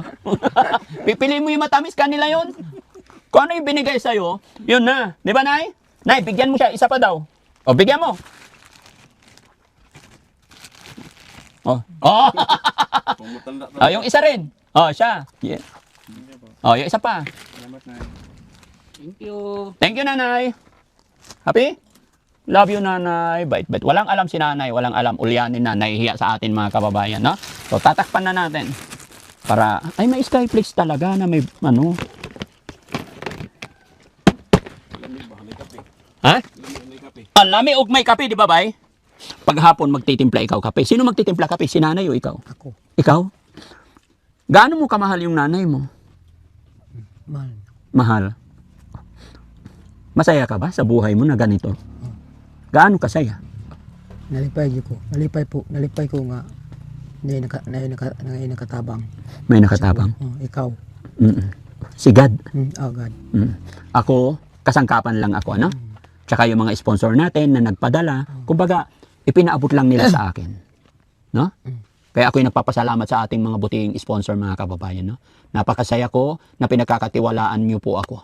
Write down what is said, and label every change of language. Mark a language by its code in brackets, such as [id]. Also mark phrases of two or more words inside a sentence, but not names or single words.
[tl] Pipili mo yung matamis, kanila yon. Kung ano yung binigay sa'yo, yun na. Di ba, Nay? Nay, bigyan mo siya. Isa pa daw. Bigyan mo. Yung isa rin. Siya. Yeah. Yung isa pa. Salamat na. [en] Thank you. Thank you, nanay. Happy? Love you, [tl] nanay. Bait. Walang alam si nanay. Walang alam. Ulyanin na. Nahihiya sa atin, mga kababayan. No? So, tatakpan na natin. Para, may Skyflix talaga na may, Ha? [ceb] Ang lami og may kape, di ba, bay? Paghapon magtitimpla ikaw kape. [tl] Sino magtitimpla kape? Si nanay o ikaw? Ako. Ikaw? Gaano mo kamahal yung nanay mo? Mahal. Masaya ka ba sa buhay mo na ganito? Gaano kasaya? [ceb] Nalipay ko. Nalipay ko nga. Nakatabang. May nakatabang. Ikaw. Si God. God. [tl] Ako, kasangkapan lang ako, ano? Tsaka yung mga sponsor natin na nagpadala, kumbaga, ipinaabot lang nila sa akin. No? Kaya ako'y nagpapasalamat sa ating mga buting sponsor, mga kababayan. No? Napakasaya ko na pinagkakatiwalaan niyo po ako.